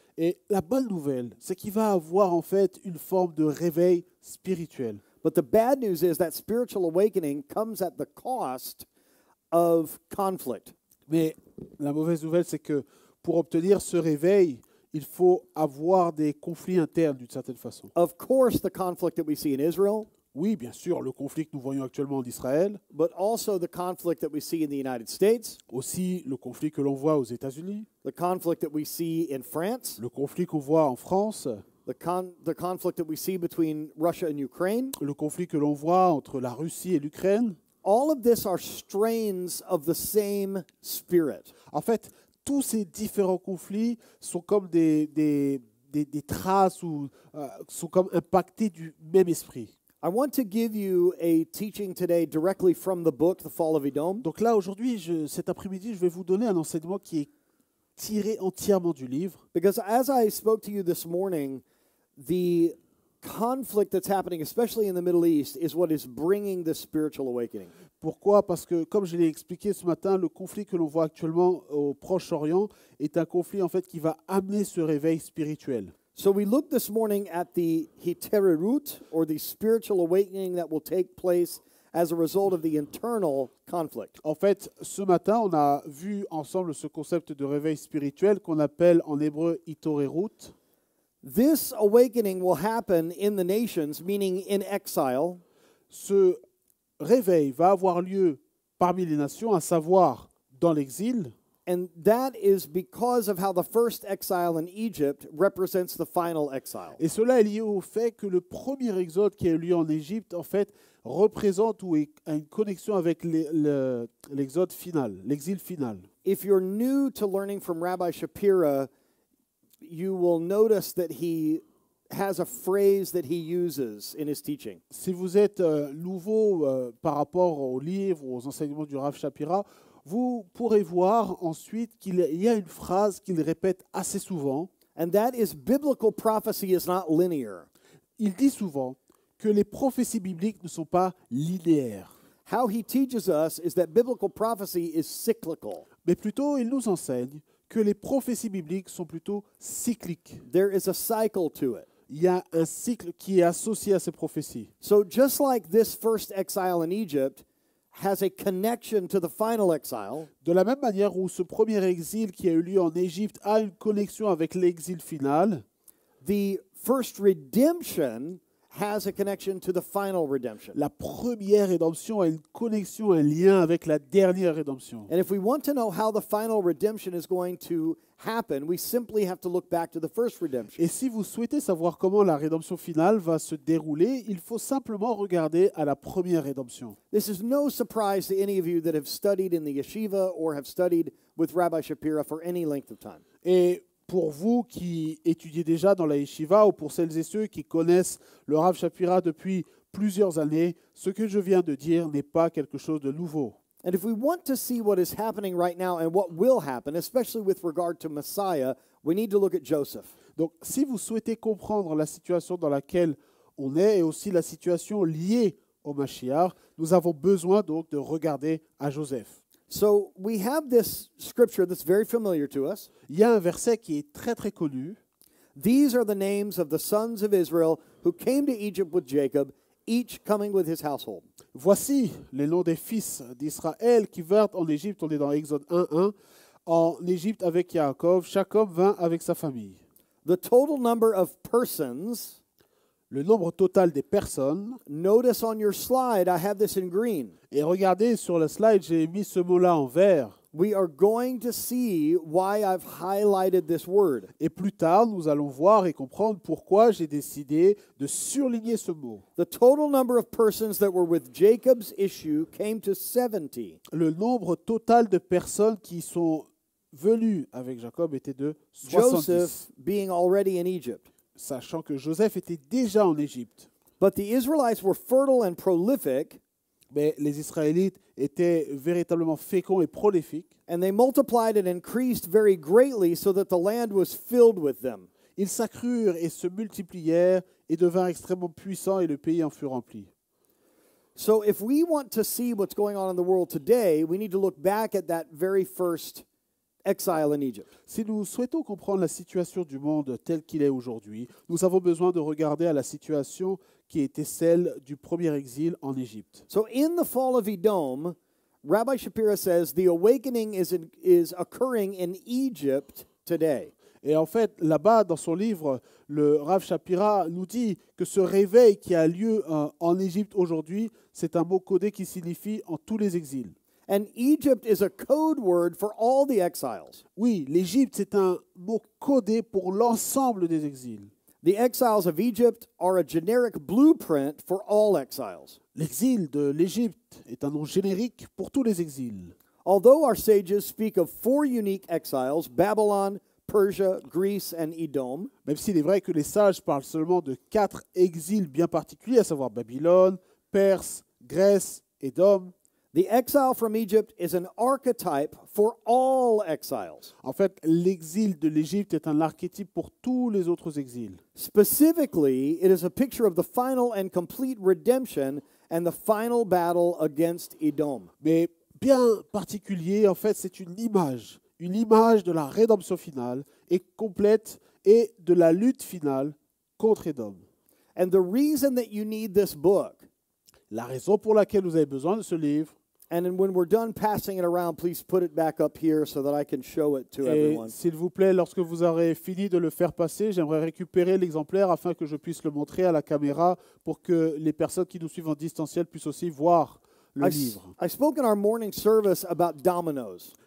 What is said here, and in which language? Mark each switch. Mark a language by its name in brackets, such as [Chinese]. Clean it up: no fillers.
[French] Et la bonne nouvelle, c'est qu'il va avoir en fait une forme de réveil spirituel. [English] But the bad news is that spiritual awakening comes at the cost of conflict. [French] Mais la mauvaise nouvelle, c'est que pour obtenir ce réveil, il faut avoir des conflits internes d'une certaine façon. [English] Of course, the conflict that we see in Israel, [French] Oui, bien sûr, le conflit que nous voyons actuellement en Israël, [English] but also the conflict that we see in the United States, [French] aussi le conflit que l'on voit aux États-Unis, [English] the conflict that we see in France, [French] le conflit qu'on voit en France, [English] the conflict that we see between Russia and Ukraine. [French] le conflit que l'on voit entre la Russie et l'Ukraine. [English] All of this are strains of the same spirit. [French] En fait, tous ces différents conflits sont comme des traces ou sont comme impactés du même esprit. [English] I want to give you a teaching today directly from the book, The Fall of Edom. [French] Donc là, aujourd'hui, cet après-midi, je vais vous donner un enseignement qui est tiré entièrement du livre. [English] Because as I spoke to you this morning, the conflict that's happening, especially in the Middle East, is what is bringing this spiritual awakening. [French] Pourquoi? Parce que, comme je l'ai expliqué ce matin, le conflit que l'on voit actuellement au Proche-Orient est un conflit en fait qui va amener ce réveil spirituel. [English] So we looked this morning at the Hitererut, or the spiritual awakening that will take place as a result of the internal conflict. [French] En fait, ce matin, on a vu ensemble ce concept de réveil spirituel qu'on appelle en hébreu Hitorerut. [English] This awakening will happen in the nations, meaning in exile, [French] Ce réveil va avoir lieu parmi les nations, à savoir dans l'exil. [English] and that is because of how the first exile in Egypt represents the final exile. [French] Et cela est lié au fait que le premier exode qui a eu lieu en Égypte, en fait, représente ou a une connexion avec l'exode final, l'exil final. [English] If you're new to learning from Rabbi Shapira, you will notice that he has a phrase that he uses in his teaching. [French] Si vous êtes nouveau par rapport aux livres ou aux enseignements du Rav Shapira, vous pourrez voir ensuite qu'il y a une phrase qu'il répète assez souvent. [English] And that is biblical prophecy is not linear. [French] Il dit souvent que les prophéties bibliques ne sont pas linéaires, [English] How he teaches us is that biblical prophecy is cyclical. [French] mais plutôt il nous enseigne que les prophéties bibliques sont plutôt cycliques. [English] There is a cycle to it. [French] Il y a un cycle qui est associé à ces prophéties. [English] So just like this first exile in Egypt has a connection to the final exile, [French] De la même manière où ce premier exil qui a eu lieu en Égypte a une connexion avec l'exil final, [English] the first redemption has a connection to the final redemption. [French] la première rédemption a une connexion, un lien avec la dernière rédemption. [English] And if we want to know how the final redemption is going to happen, we simply have to look back to the first redemption. [French] Et si vous souhaitez savoir comment la rédemption finale va se dérouler, il faut simplement regarder à la première rédemption. [English] This is no surprise to any of you that have studied in the yeshiva or have studied with Rabbi Shapira for any length of time. [French] Et pour vous qui étudiez déjà dans la yeshiva ou pour celles et ceux qui connaissent le Rav Shapira depuis plusieurs années, ce que je viens de dire n'est pas quelque chose de nouveau. [English] And if we want to see what is happening right now and what will happen, especially with regard to Messiah, we need to look at Joseph. [French] Donc, si vous souhaitez comprendre la situation dans laquelle on est et aussi la situation liée au Mashiach, nous avons besoin donc de regarder à Joseph. [English] So we have this scripture that's very familiar to us. [French] Il y a un verset qui est très très connu. [English] These are the names of the sons of Israel who came to Egypt with Jacob, each coming with his household. [French] Voici les noms des fils d'Israël qui vinrent en Égypte. On est dans Exode 1:1. En Égypte avec Yaakov, chaque homme vint avec sa famille. [English] The total number of persons, [French] Le nombre total des personnes, [English] notice on your slide, I have this in green. [French] et regardez sur le slide, j'ai mis ce mot-là en vert. [English] We are going to see why I've highlighted this word. [French] Et plus tard, nous allons voir et comprendre pourquoi j'ai décidé de surligner ce mot. [English] The total number of persons that were with Jacob's issue came to 70. [French] Le nombre total de personnes qui sont venues avec Jacob était de 70, [English] Joseph being already in Egypt. [French] sachant que Joseph était déjà en Égypte. [English] But the Israelites were fertile and prolific, [French] Mais les Israélites étaient véritablement féconds et prolifiques. [English] and they multiplied and increased very greatly so that the land was filled with them. [French] Ils s'accrurent et se multiplièrent et devinrent extrêmement puissants et le pays en fut rempli. [English] So if we want to see what's going on in the world today, we need to look back at that very first exile in Egypt. [French] Si nous souhaitons comprendre la situation du monde tel qu'il est aujourd'hui, nous avons besoin de regarder à la situation qui était celle du premier exil en Égypte. [English] So in the fall of Edom, Rabbi Shapira says the awakening is occurring in Egypt today. [French] Et en fait, là-bas, dans son livre, le Rav Shapira nous dit que ce réveil qui a lieu en Égypte aujourd'hui, c'est un mot codé qui signifie en tous les exils. [English] And Egypt is a code word for all the exiles. [French] Oui, l'Égypte, c'est un mot codé pour l'ensemble des exils. [English] The exiles of Egypt are a generic blueprint for all exiles. [French] L'exil de l'Égypte est un nom générique pour tous les exils. [English] Although our sages speak of 4 unique exiles, Babylon, Persia, Greece, and Edom, [French] Même s'il est vrai que les sages parlent seulement de 4 exils bien particuliers, à savoir Babylone, Perse, Grèce, Édom. [English] the exile from Egypt is an archetype for all exiles. [French] En fait, l'exil de l'Égypte est un archétype pour tous les autres exils. [English] Specifically, it is a picture of the final and complete redemption and the final battle against Edom. [French] Mais bien particulier, en fait, c'est une image de la rédemption finale et complète et de la lutte finale contre Édom. [English] And the reason that you need this book, [French] La raison pour laquelle vous avez besoin de ce livre, [English] and then when we're done passing it around, please put it back up here so that I can show it to [French] et [English] everyone. [French] s'il vous plaît, lorsque vous aurez fini de le faire passer, j'aimerais récupérer l'exemplaire afin que je puisse le montrer à la caméra pour que les personnes qui nous suivent en distanciel puissent aussi voir le livre. [English] I spoke in our morning service about dominoes,